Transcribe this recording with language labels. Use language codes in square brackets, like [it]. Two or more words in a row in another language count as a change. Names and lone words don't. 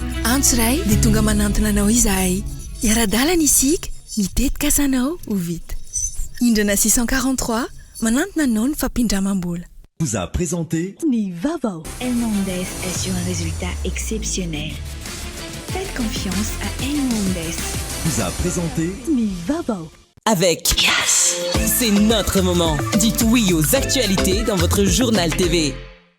[mg] antso ray dia tonga manantona anao izahay iara-dalana isika mitetika asanao ho vita indrana 643 manantona anao ny fampindramam-bola [fr] vous a présenté Nivavo. Hernandez assure un résultat exceptionnel. Faites confiance à Hernandez. Vous a présenté Nivavo. Avec Yes. C'est notre moment. Dites oui aux actualités dans votre journal TV.